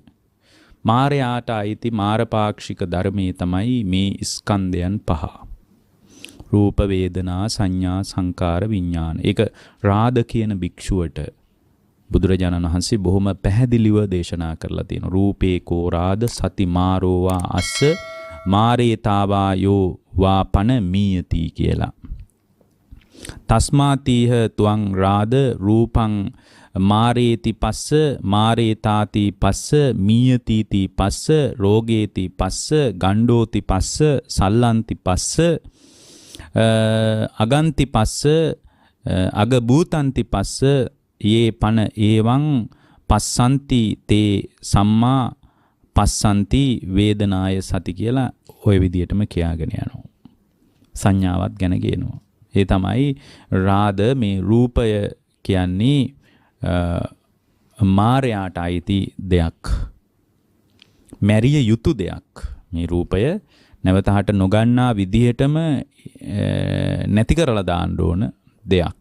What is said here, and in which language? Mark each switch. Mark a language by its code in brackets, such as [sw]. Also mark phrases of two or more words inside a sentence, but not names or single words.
[si] මාරයාට අයිති මාරපාක්ෂික ධර්මයේ තමයි මේ ස්කන්ධයන් පහ. රූප, වේදනා, සංඥා, සංකාර, විඥාන. ඒක රාද කියන භික්ෂුවට බුදුරජාණන් වහන්සේ බොහොම පැහැදිලිව දේශනා කරලා තියෙනවා. [pi] රූපේ කෝ රාද සති මාරෝවා අස්ස මාරේතාවා යෝ වාපන මීයති කියලා. තස්මාතිහ ත්වං රාද රූපං මාරේති පස්ස මාරේතාති පස්ස මීයතිති පස්ස රෝගේති පස්ස ගණ්ඩෝති පස්ස සල්ලන්ති පස්ස අගන්ති පස්ස අගභූතන්ති පස්ස යේ පන ඒවං පස්සන්ති තේ සම්මා පස්සන්ති වේදනාය සති [si] කියලා ওই විදිහටම කියාගෙන යනවා. සංඥාවත් ගැන කියනවා. ඒ තමයි රාද මේ රූපය කියන්නේ මාරයාට අයිති දෙයක්. මැරිය යුතු දෙයක්. මේ රූපය නැවතහට නොගන්නා විදිහටම නැති කරලා දාන්න ඕන දෙයක්.